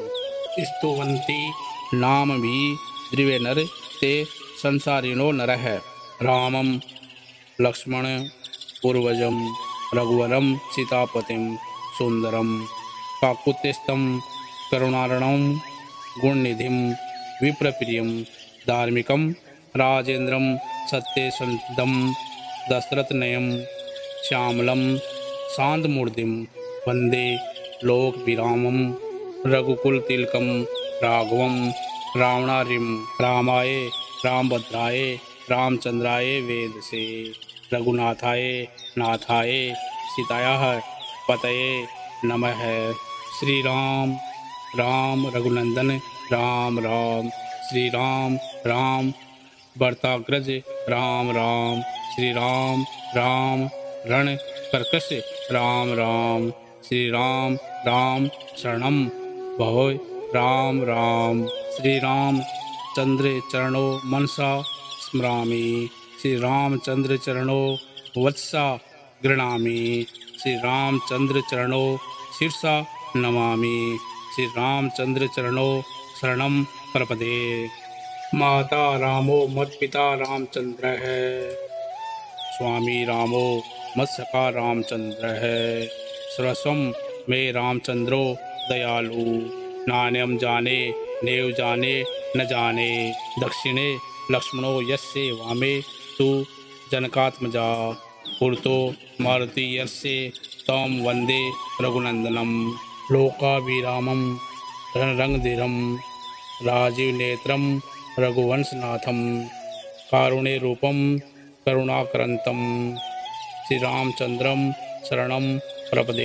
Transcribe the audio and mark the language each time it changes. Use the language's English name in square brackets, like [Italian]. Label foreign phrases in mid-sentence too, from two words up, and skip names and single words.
[Sanskrit] स्तुवन्ति नाम भी द्रिवे नर ते संसारिणो नरः रामं लक्ष्मण पूर्वजं रघुवरं सीतापतिं सुंदरं काकुत्स्थं करुणार्णवं गुणनिधिं विप्रप्रियं धार्मिकं राजेन्द्रं सत्यसंधं दशरथनयं श्यामलं शान्तमूर्तिं वन्दे लोकविरामं रघुकुलतिलकं राघवं रावणारिं रामाय रामभद्राय रामचंद्राय वेदसे रघुनाथाय नाथाय सीतायाः पतये नमः। श्री राम राम रघुनंदन राम राम, श्री राम राम भरताग्रज राम राम, श्री राम राम रण कर्कश राम राम, श्री राम राम शरणम भव राम राम, श्री राम चंद्र चरणो मनसा स्मरामि, श्री रामचंद्र चरणो वत्सा गृणामि, श्री रामचंद्र चरणो शीर्षा नमामि, श्री रामचंद्र चरणो शरणम प्रपदे। माता रामो मत्पिता रामचंद्र है, स्वामी रामो मत्सखा रामचंद्र है, सरस्वम में रामचंद्रो दयालु, नान्यम जाने नेव जाने न जाने, दक्षिणे लक्ष्मणो यस्य वामे तु जनकात्मजा, पुरतो मारुति यस्य तम वंदे रघुनंदनम, लोकाभिरामम रणरंगधीरम राजीव नेत्रम रघुवंशनाथम, कारुण्य रूपम करुणाकरंतम, श्री रामचंद्रम शरणम प्रपदे।